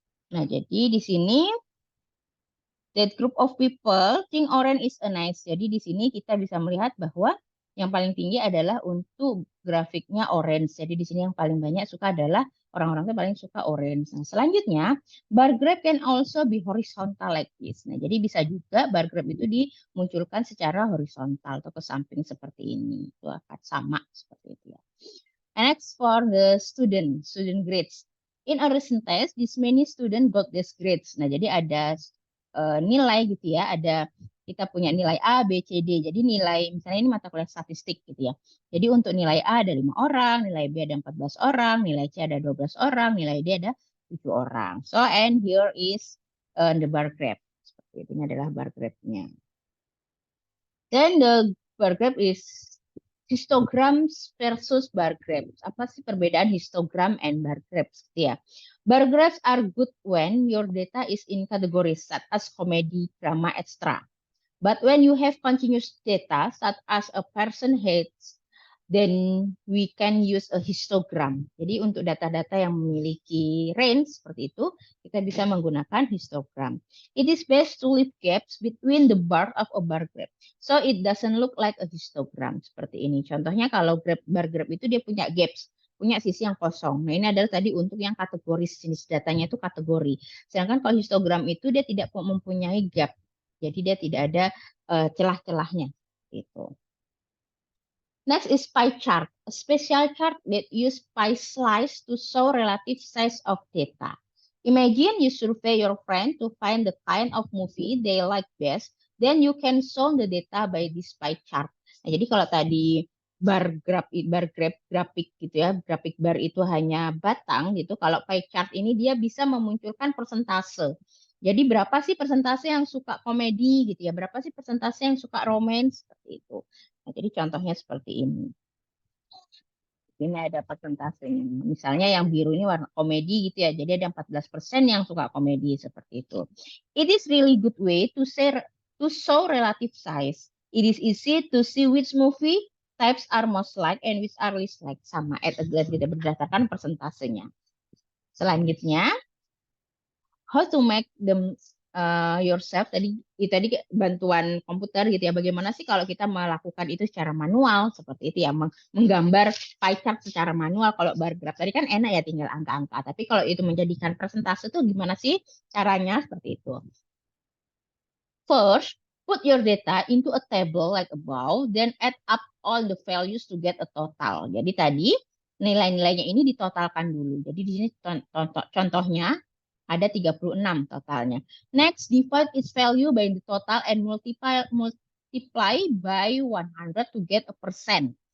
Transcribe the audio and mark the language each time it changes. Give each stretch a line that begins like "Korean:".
Indonesian: Nah, jadi di sini
English: that group of people think orange is a nice.
Indonesian: Jadi di sini kita bisa melihat bahwa yang paling tinggi adalah untuk grafiknya orange. Jadi di sini yang paling banyak suka adalah orang-orang itu paling suka orange. Nah, selanjutnya
English: bar graph can also be horizontal like this.
Indonesian: Nah, jadi bisa juga bar graph itu dimunculkan secara horizontal atau ke samping seperti ini. Itu akan sama seperti itu ya.
English: Next for the student grades. In a recent test, this many student got these grades.
Indonesian: Nah, jadi ada nilai gitu ya, ada kita punya nilai A, B, C, D. Jadi nilai, misalnya ini mata kuliah statistik gitu ya. Jadi untuk nilai A ada 5 orang, nilai B ada 14 orang, nilai C ada 12 orang, nilai D ada 7 orang.
English: So, and here is the bar graph.
Indonesian: Seperti itu, ini adalah bar graph-nya.
English: Then the bar graph is histograms versus bar graphs.
Indonesian: Apa sih perbedaan histogram
English: and bar graphs? Ya. Bar graphs are good when your data is in categories such as comedy, drama, etc. But when you have continuous data, such as a person hates, then we can use a histogram.
Indonesian: Jadi untuk data-data yang memiliki range seperti itu, kita bisa menggunakan histogram.
English: It is best to leave gaps between the bar of a bar graph. So it doesn't look like a histogram.
Indonesian: Seperti ini. Contohnya kalau bar graph itu dia punya gaps, punya sisi yang kosong. Nah ini adalah tadi untuk yang kategori, jenis datanya itu kategori. Sedangkan kalau histogram itu dia tidak mempunyai gap. Jadi dia tidak ada celah-celahnya. Gitu.
English: Next is pie chart, a special chart that use pie slice to show relative size of data. Imagine you survey your friend to find the kind of movie they like best, then you can show the data by this pie chart.
Indonesian: Nah, jadi kalau tadi bar grafik gitu ya, grafik bar itu hanya batang gitu. Kalau pie chart ini dia bisa memunculkan persentase. Jadi berapa sih persentase yang suka komedi gitu ya, berapa sih persentase yang suka romance seperti itu. Nah, jadi contohnya seperti ini. Ini ada persentasenya. Misalnya yang biru ini warna komedi gitu ya. Jadi ada 14% yang suka komedi seperti itu.
English: It is really good way to show relative size. It is easy to see which movie types are most liked and which are least liked.
Indonesian: Sama
English: at a glance
Indonesian: kita berdasarkan persentasenya. Selanjutnya,
English: how to make them yourself
Indonesian: tadi bantuan komputer gitu ya. Bagaimana sih kalau kita melakukan itu secara manual seperti itu ya, menggambar pie chart secara manual. Kalau bar graph tadi kan enak ya, tinggal angka-angka. Tapi kalau itu menjadikan persentase tuh gimana sih caranya seperti itu.
English: First, put your data into a table like above, then add up all the values to get a total.
Indonesian: Jadi tadi nilai-nilainya ini ditotalkan dulu. Jadi di sini contohnya ada 36 totalnya.
English: Next, divide its value by the total and multiply by 100 to get a percent.